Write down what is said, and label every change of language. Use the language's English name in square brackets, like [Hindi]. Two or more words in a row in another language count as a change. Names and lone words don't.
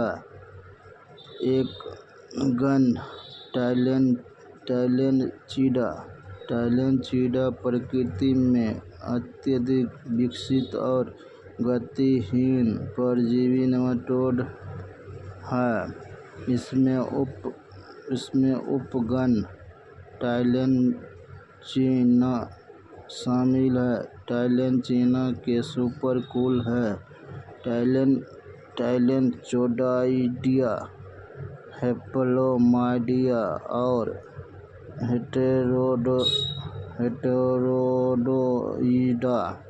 [Hindi] एक गण टाइलेनचिडा प्रकृति में अत्यधिक विकसित और गतिहीन परजीवी नेमाटोड है। इसमें उपगण टाइलेनचिना शामिल है। टाइलेनचिना के सुपरकुल हैं टाइलेनचोडाइडिया, हैप्लोमाइडिया और हेटेरोडोइडा।